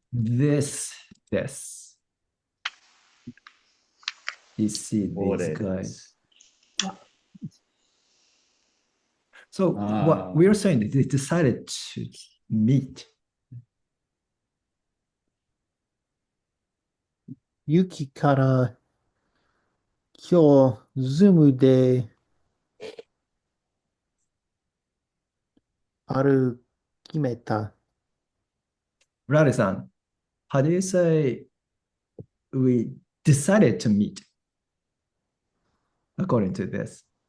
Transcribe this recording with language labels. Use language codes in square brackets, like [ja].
[en] this. You see these guys. So what we are saying is they decided to meet. [ja] ユキから今日、ズームで決めた。 [en] Rowdy-san, how do you say we decided to meet according to this?